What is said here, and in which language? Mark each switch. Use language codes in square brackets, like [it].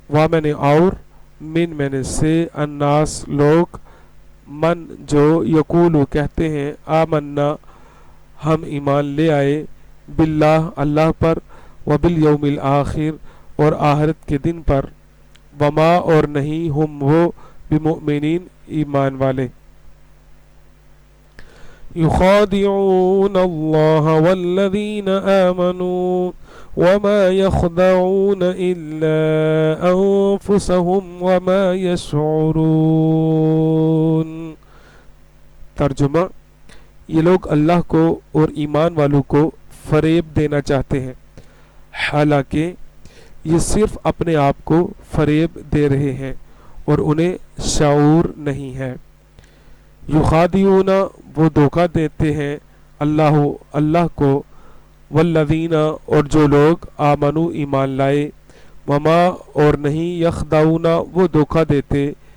[ur] میں نے اور، میں نے سے، الناس لوگ، من جو، یقولو کہتے ہیں، آمنا ہم ایمان لے آئے، باللہ اللہ پر، [ar] وبالیوم الآخر [ur] اور آخرت کے دن پر، وما اور نہیں، ہم وہ، بمؤمنین ایمان والے. [ar] یخادعون اللہ والذین آمنوا وما يخدعون الا انفسهم وما يشعرون. [ur] ترجمہ: یہ لوگ اللہ کو اور ایمان والوں کو فریب دینا چاہتے ہیں، حالانکہ یہ صرف اپنے آپ کو فریب دے رہے ہیں اور انہیں شعور نہیں ہے. یخادعون وہ دھوکہ دیتے ہیں اللہ کو، والذین اور جو لوگ، آمنو ایمان لائے، وما اور نہیں، یخدعون وہ دھوکہ دیتے،